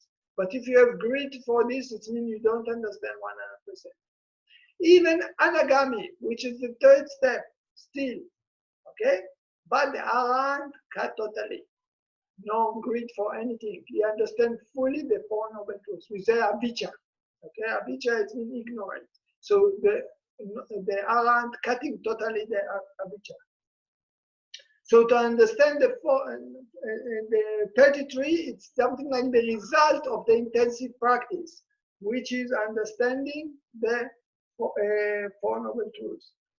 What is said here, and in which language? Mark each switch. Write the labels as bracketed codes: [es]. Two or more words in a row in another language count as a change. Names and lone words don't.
[en] But if you have greed for this, it means you don't understand 100%. Even anagami, which is the third step, still, okay? But the arahant cut totally. No greed for anything. He understands fully the Four Noble Truths. We say avijja. Okay, avijja is mean ignorant. So the arahant cutting totally the avijja. So to understand the 33, it's something like the result of the intensive practice, which is understanding the Four Noble Truths.